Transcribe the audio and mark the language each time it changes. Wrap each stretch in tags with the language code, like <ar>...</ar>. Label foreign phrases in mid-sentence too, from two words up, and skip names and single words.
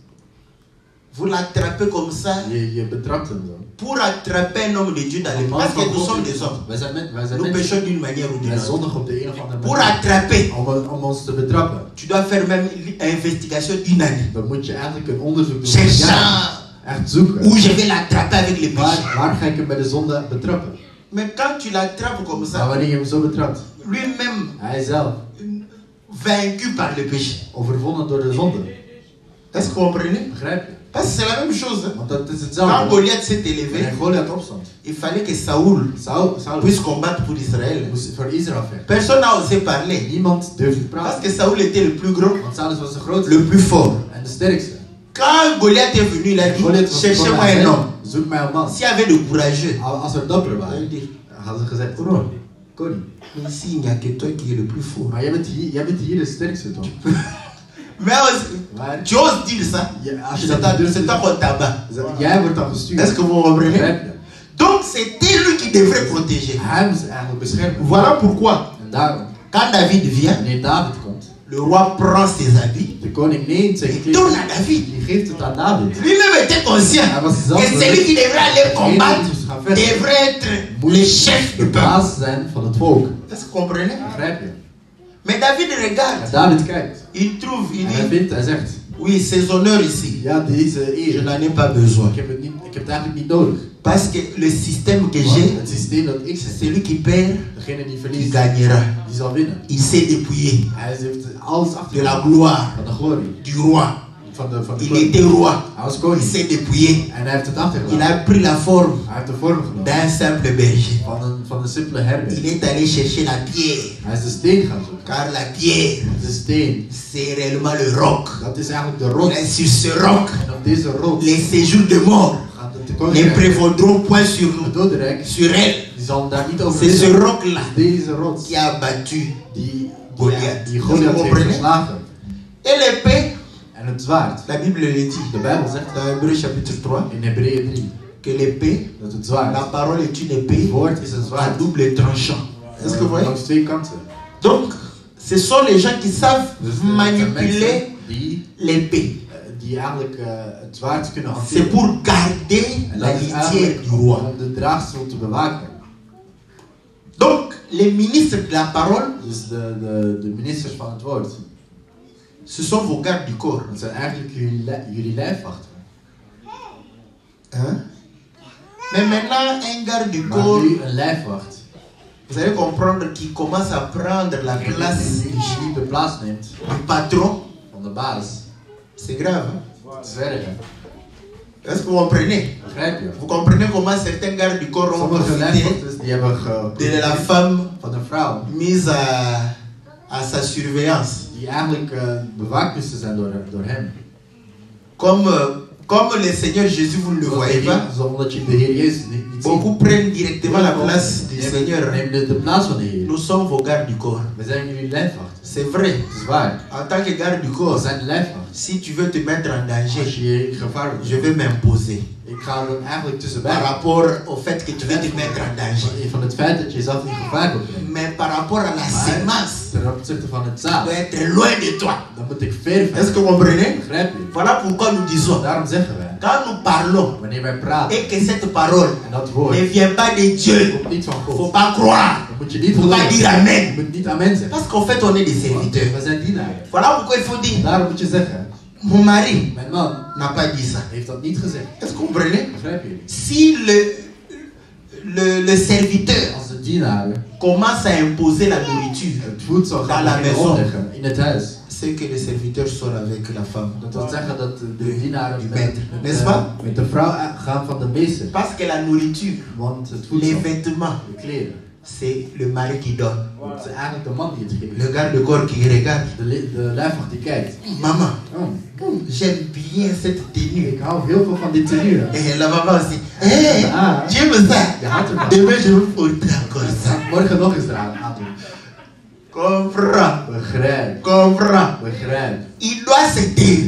<fr>Vous l'attrapez comme ça</fr> <nl>Je betrapt hem zo.</nl> <fr>pour attraper un homme de Dieu dans les</fr> <nl>Man</nl> <fr>parce</fr> <nl>van</nl> <fr>que nous</fr> <nl>God</nl> <fr>sommes</fr> <nl>is-</nl> <fr>des hommes.</fr> <nl>Wij zijn</nl> <fr>Nous</fr> <nl>mensen.</nl> <fr>péchons d'une manière ou d'une</fr> <nl>Wij</nl> <fr>autre.</fr> <nl>zondigen op de een of andere</nl> <fr>Pour</fr> <nl>manier.</nl> <fr>attraper,</fr> <nl>Om ons te betrappen,</nl> <fr>tu dois faire même une investigation d'une année.</fr> <nl>dan moet je eigenlijk een onderzoek doen. van een jaar.</nl> <fr>Cherchant</fr> <nl>Echt zoeken.</nl> <fr>où je vais l'attraper avec le péché.</fr> <nl>Waar ga ik hem bij de zonde betrappen?</nl> <fr>Mais quand tu l'attrapes comme</fr> <nl>Maar</nl> <fr>ça,</fr> <nl>wanneer je hem zo betrapt,</nl> <fr>lui-même</fr> <nl>hij zelf,</nl> <fr>vaincu par le péché.</fr> <nl>overwonnen door de zonde.</nl> <fr>Est-ce que vous comprenez?</fr> <nl>Begrijp je?</nl> <fr>Parce que c'est la même chose. Hein.</fr> <nl>Want dat is</nl> <fr>Quand</fr> <nl>hetzelfde.</nl> <fr>Goliath s'est</fr> <nl>Wanneer</nl> <fr>élevé,</fr> <nl>Goliath opstond,</nl> <fr>il fallait que Saoul</fr> <nl>Saul</nl> <fr>puisse combattre pour Israël.</fr> <nl>moest voor Israël vechten.</nl> <fr>Personne n'a osé parler.</fr> <nl>Niemand durfde</nl> <fr>Parce</fr> <nl>praten.</nl> <fr>que Saoul était le plus grand,</fr> <nl>Want Saulus was de grootste</nl> <fr>le plus fort.</fr> <nl>en de sterkste.</nl> <fr>Quand Goliath est venu, il a dit,</fr> <nl>Goliath was</nl> <fr>cherchez-moi</fr> <nl>gekomen en</nl> <fr>un</fr> <nl>zei,</nl> <fr>homme.</fr> <nl>zoek mij een man.</nl> <fr>S'il y avait de courageux,</fr> <nl>Als er dapper</nl> <fr>il</fr> <nl>waren,</nl> <fr>allait dire,</fr> <nl>hadden ze gezegd, koning.</nl> <fr>mais ici, il n'y a que toi qui es le plus fort.</fr> <nl>Maar jij bent hier de sterkste toch?</nl> <fr>Mais</fr> <nl>Maar</nl> <fr>tu oses dire ça,</fr> <nl>ja, als je</nl> <fr>c'est</fr> <nl>dat durft</nl> <fr>c'est</fr> <nl>te</nl> <fr>toi qu'on tabac.</fr> <nl>jij wordt dan gestuurd.</nl> <fr>Est-ce que vous comprenez?</fr> <nl>Begrijp je?</nl> <fr>Donc c'était lui qui devrait protéger.</fr> <nl>Hij moest eigenlijk beschermen.</nl> <fr>Voilà pourquoi,</fr> <nl>En daarom,</nl> <fr>quand David vient,</fr> <nl>wanneer David komt,</nl> <fr>le roi prend ses habits</fr> <nl>de koning neemt zijn</nl> <fr>et donne</fr> <nl>kleding,</nl> <fr>à David.</fr> <nl>die geeft het aan David.</nl> <fr>Lui-même était conscient</fr> <nl>Hij was</nl> <fr>que</fr> <nl>zelf</nl> <fr>celui qui devrait aller combattre</fr> <nl>moest gaan vechten.</nl> <fr>devrait être le chef</fr> <nl>De</nl> <fr>du peuple.</fr> <nl>baas zijn van het volk.</nl> <fr>Est-ce que vous comprenez?</fr> <nl>Begrijp je?</nl> <fr>Mais David</fr> <nl>En</nl> <fr>regarde,</fr> <nl>David kijkt.</nl> <fr>il trouve, il</fr> <nl>En hij</nl> <fr>dit,</fr> <nl>vindt, hij zegt,</nl> <fr>oui, ces honneurs ici,</fr> <nl>ja, deze</nl> <fr>je</fr> <nl>eer,</nl> <fr>n'en ai pas besoin.</fr> <nl>ik heb het eigenlijk niet nodig.</nl> <fr>Parce que le système que</fr> <nl>Want</nl> <fr>j'ai,</fr> <nl>het systeem dat ik zet,</nl> <fr>celui qui perd,</fr> <nl>degene die</nl> <fr>il</fr> <nl>verliest,</nl> <fr>gagnera.</fr> <nl>die zal winnen.</nl> <fr>Il s'est dépouillé</fr> <nl>Hij heeft alles achter</nl> <fr>de la gloire</fr> <nl>van de glorie,</nl> <fr>du roi.</fr> <nl>van de</nl> <fr>Il</fr> <nl>koning.</nl> <fr>était roi.</fr> <nl>Hij was</nl> <fr>Il</fr> <nl>koning</nl> <fr>s'est dépouillé.</fr> <nl>en hij heeft het</nl> <fr>Il</fr> <nl>achtergelaten.</nl> <fr>a pris la forme</fr> <nl>Hij heeft de vorm genomen</nl> <fr>d'un simple berger.</fr> <nl>van een simpele herder.</nl> <fr>Il est allé chercher la pierre.</fr> <nl>Hij is de steen gaan zoeken.</nl> <fr>Car la pierre,</fr> <nl>De steen,</nl> <fr>c'est réellement le roc.</fr> <nl>dat is eigenlijk de</nl> <fr>Et</fr> <nl>rots.</nl> <fr>sur ce roc,</fr> <nl>En op deze rots</nl> <fr>les séjours de mort</fr> <nl>gaat het de</nl> <fr>ne</fr> <nl>koninkrijk,</nl> <fr>prévaudront point sur</fr> <nl>het</nl> <fr>nous,</fr> <nl>dodenrijk,</nl> <fr>sur elle.</fr> <nl>die zal daar niet over</nl> <fr>C'est ce</fr> <nl>zijn.</nl> <fr>roc-là</fr> <nl>Deze rots</nl> <fr>qui a battu</fr> <nl>die</nl> <fr>Goliath.</fr> <nl>die</nl> <fr>Vous</fr> <nl>Goliath heeft</nl> <fr>comprenez?</fr> <nl>verslagen.</nl> <fr>Et l'épée,</fr> <nl>En het zwaard.</nl> <fr>la Bible le dit</fr> <nl>De Bijbel zegt</nl> <fr>dans Hébreux chapitre 3</fr> <nl>in Hebreeën 3</nl> <fr>que l'épée,</fr> <nl>dat het</nl> <fr>la</fr> <nl>zwaard,</nl> <fr>parole est une</fr> <nl>het</nl> <fr>épée</fr> <nl>woord is een</nl> <fr>à</fr> <nl>zwaard.</nl> <fr>double tranchant. Est-ce que vous voyez?</fr> <nl>Langs twee kanten.</nl> <fr>Donc, ce sont les gens qui savent</fr> <nl>Dus</nl> <fr>manipuler</fr> <nl>die</nl> <fr>l'épée.</fr> <nl>die eigenlijk het zwaard kunnen</nl> <fr>C'est</fr> <nl>hanteren.</nl> <fr>pour garder</fr> <nl>En</nl> <fr>la</fr> <nl>dat is</nl> <fr>litière</fr> <nl>eigenlijk</nl> <fr>du roi.</fr> <nl>om de draagstoel te bewaken.</nl> <fr>Donc, les ministres de la parole,</fr> <nl>Dus de ministers van het woord,</nl> <fr>ce sont vos gardes du corps.</fr> <nl>dat zijn eigenlijk jullie lijfwachten.</nl> <fr>Hein? Mais maintenant, un garde du</fr> <nl>Maar</nl> <fr>corps,</fr> <nl>nu een lijfwacht,</nl> <fr>vous allez comprendre qu'il commence à prendre la place</fr> <nl>die de plaats neemt</nl> <fr>du patron.</fr> <nl>van de baas.</nl> <fr>C'est grave. Hein?</fr> <nl>Het is erg, hè?</nl> <fr>Est-ce que vous comprenez?</fr> <nl>Begrijp je?</nl> <fr>Vous comprenez comment certains gardes du corps ont</fr> <nl>Sommige</nl> <fr>profité</fr> <nl>lijfwachters die hebben</nl> <fr>de la femme</fr> <nl>van een vrouw</nl> <fr>mise à sa surveillance.</fr> <nl>die eigenlijk bewaakt moesten zijn door hem.</nl> <fr>Comme le Seigneur Jésus, vous ne le voyez pas,</fr> <nl>Omdat je de Heer Jezus niet ziet.</nl> <fr>beaucoup prennent directement la place du Seigneur.</fr> <nl>Neem de plaats van de Heer.</nl> <fr>Nous sommes vos gardes du corps.</fr> <nl>We zijn jullie lijfwachten.</nl> <fr>C'est vrai.</fr> <nl>Het is waar.</nl> <fr>En tant que garde du</fr> <nl>We</nl> <fr>corps,</fr> <nl>zijn de lijfwacht.</nl> <fr>si tu veux te mettre en</fr> <nl>Als</nl> <fr>danger,</fr> <nl>je je in gevaar wilt,</nl> <fr>je vais m'imposer.</fr> <nl>ik ga er eigenlijk tussenbij.</nl> <fr>Par rapport au fait que tu veux te mettre en danger.</fr> <nl>Van het feit dat je jezelf in gevaar wilt brengen.</nl> <fr>Mais par rapport à la sémence,</fr> <nl>Ten opzichte van het</nl> <fr>tu</fr> <nl>zaad,</nl> <fr>dois être loin de toi.</fr> <nl>dan moet ik ver</nl> <fr>Est-ce que</fr> <nl>van.</nl> <fr>vous comprenez?</fr> <nl>Begrijp je?</nl> <fr>Voilà pourquoi nous disons,</fr> <nl>Daarom zeggen wij,</nl> <fr>Quand nous parlons</fr> <nl>Wanneer wij praten</nl> <fr>et que cette parole</fr> <nl>en dat woord</nl> <fr>ne vient pas de Dieu,</fr> <nl>komt niet van</nl> <fr>il ne faut</fr> <nl>God,</nl> <fr>pas croire.</fr> <nl>dan moet je niet</nl> <fr>Il ne faut pas dire</fr> <nl>geloven.</nl> <fr>Amen.</fr> <nl>Je moet niet amen zeggen.</nl> <fr>Parce qu'en fait, on est des serviteurs.</fr> <nl>We zijn dienaren.</nl> <fr>Voilà pourquoi il faut dire,</fr> <nl>Daarom moet je zeggen,</nl> <fr>mon mari</fr> <nl>mijn man</nl> <fr>n'a pas dit ça.</fr> <nl>heeft dat niet gezegd.</nl> <fr>Est-ce que vous comprenez?</fr> <nl>Begrijp je?</nl> <fr>Si le serviteur</fr> <nl>Als de dienaren</nl> <fr>commence à imposer la nourriture,</fr> <nl>het voedsel</nl> <fr>Dans</fr> <nl>gaan</nl> <fr>la</fr> <nl>beginnen</nl> <fr>maison.</fr> <nl>opleggen in het huis,</nl> <fr>c'est que le serviteur sort avec la femme.</fr> <nl>dat wil zeggen dat de dienaren</nl> <fr>Du</fr> <nl>met,</nl> <fr>maître, n'est-ce pas?</fr> <nl>met de vrouw gaan van de meester.</nl> <fr>Parce que la nourriture,</fr> <nl>Want het</nl> <fr>les</fr> <nl>voedsel,</nl> <fr>vêtements,</fr> <nl>de kleren,</nl> <fr>c'est le mari qui donne.</fr> <nl>het is eigenlijk de man die het geeft.</nl> <fr>Le garde de corps qui regarde.</fr> <nl>De lijfwacht die kijkt.</nl> <fr>Maman,</fr> <nl>Oh,</nl> <fr>j'aime bien cette tenue.</fr> <nl>ik hou heel veel van dit tenue.</nl> <fr>Et la maman aussi. Hey,</fr> <nl>Ah.</nl> <fr>tu aimes ça?</fr> <nl>Je houdt ervan.</nl> <fr>Demain, je vais porter encore ça.</fr> <nl>Morgen nog eens eraan aandoen.</nl> <fr>Comprends.</fr> <nl>Begrijp.</nl> <fr>Comprends.</fr> <nl>Begrijp.</nl> <fr>Il doit se taire.</fr>